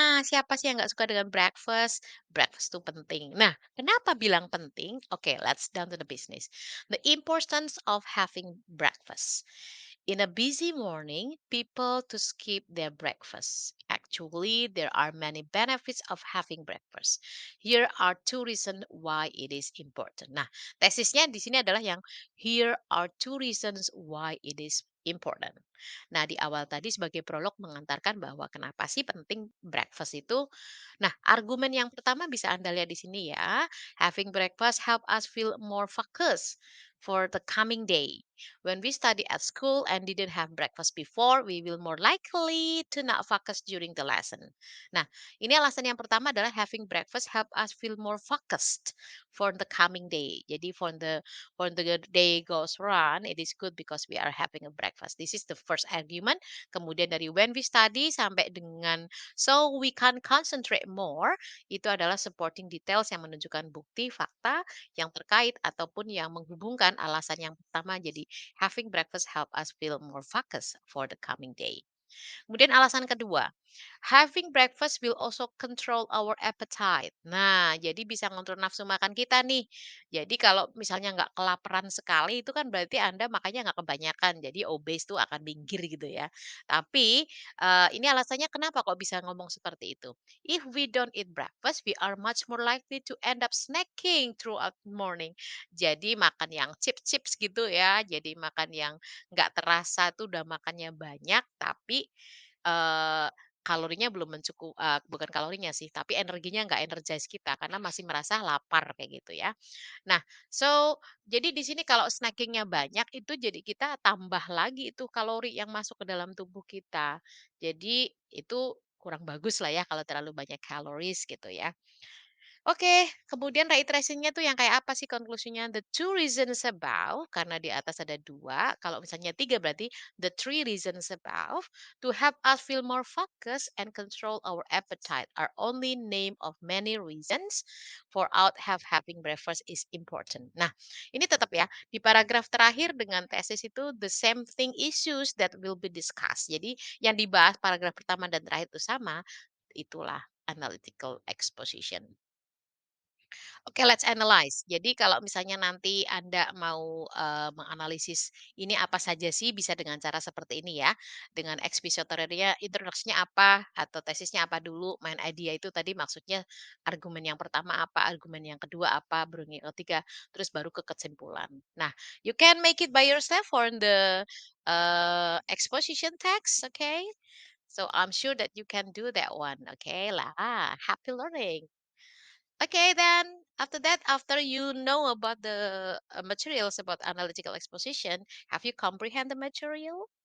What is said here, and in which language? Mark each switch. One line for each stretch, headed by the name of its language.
Indonesian: Siapa sih yang nggak suka dengan breakfast? Breakfast itu penting. Nah, kenapa bilang penting?
English: Oke, let's down to the business. The importance of having breakfast. In a busy morning, people to skip their breakfast. Actually, there are many benefits of having breakfast. Here are two reasons why it is important.
Indonesian: Nah, tesisnya di sini adalah yang
English: here are two reasons why it is important.
Indonesian: Nah, di awal tadi sebagai prolog mengantarkan bahwa kenapa sih penting breakfast itu. Nah, argumen yang pertama bisa Anda lihat di sini ya.
English: Having breakfast help us feel more focused for the coming day. When we study at school and didn't have breakfast before, we will more likely to not focus during the lesson.
Indonesian: Nah, ini alasan yang pertama adalah
English: having breakfast help us feel more focused for the coming day.
Indonesian: Jadi
English: for the day goes run, it is good because we are having a breakfast. This is the first argument.
Indonesian: Kemudian dari
English: when we study
Indonesian: sampai dengan
English: so we can concentrate more,
Indonesian: itu adalah supporting details yang menunjukkan bukti, fakta yang terkait ataupun yang menghubungkan alasan yang pertama. Jadi
English: having breakfast help us feel more focused for the coming day.
Indonesian: Kemudian alasan kedua,
English: having breakfast will also control our appetite.
Indonesian: Nah, jadi bisa ngontrol nafsu makan kita nih. Jadi kalau misalnya nggak kelaparan sekali, itu kan berarti Anda makannya nggak kebanyakan. Jadi obes tuh akan minggir gitu ya. Tapi ini alasannya kenapa kok bisa ngomong seperti itu.
English: If we don't eat breakfast, we are much more likely to end up snacking throughout the morning.
Indonesian: Jadi makan yang chips-chips gitu ya. Jadi makan yang nggak terasa tuh udah makannya banyak, tapi Eee, kalorinya belum bukan kalorinya sih, tapi energinya nggak energize kita karena masih merasa lapar kayak gitu ya. Nah, jadi di sini kalau snackingnya banyak itu jadi kita tambah lagi itu kalori yang masuk ke dalam tubuh kita. Jadi itu kurang bagus lah ya kalau terlalu banyak calories gitu ya. Oke, kemudian reiterasinya tuh yang kayak apa sih konklusinya?
English: The two reasons above,
Indonesian: karena di atas ada dua, kalau misalnya tiga berarti
English: the three reasons above to help us feel more focused and control our appetite are only name of many reasons for out have having breakfast is important.
Indonesian: Nah, ini tetap ya, di paragraf terakhir dengan tesis itu
English: the same thing issues that will be discussed.
Indonesian: Jadi yang dibahas paragraf pertama dan terakhir itu sama, itulah analytical exposition.
English: Oke, let's analyze.
Indonesian: Jadi kalau misalnya nanti Anda mau, menganalisis ini apa saja sih, bisa dengan cara seperti ini ya, dengan expository-nya introduction-nya apa, atau tesisnya apa dulu, main idea itu tadi maksudnya argumen yang pertama apa, argumen yang kedua apa, baru yang ketiga, terus baru ke kesimpulan.
English: Nah, you can make it by yourself for the, exposition text, okay? So I'm sure that you can do that one, okay lah. Happy learning. Okay, then after that, after you know about the materials about analytical exposition, have you comprehend the material?